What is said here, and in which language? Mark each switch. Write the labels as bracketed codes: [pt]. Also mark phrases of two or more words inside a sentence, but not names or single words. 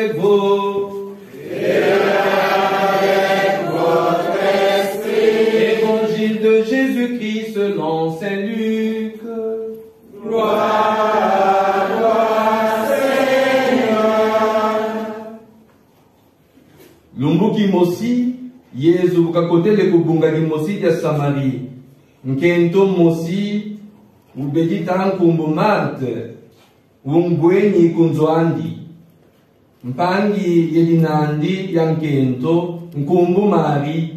[fr] vous. Et avec votre esprit. Évangile de Jésus-Christ selon Saint Luc. Gloire à toi, Seigneur. [kg] Lumbuki mosi, Yesu bukakotele kubunga mosi ya Samari. Nkento mosi, ubedita nkumbu Marte. Umbwenyi kunzoandi. Mpangi yelinandi yankento, nkumbu Mari.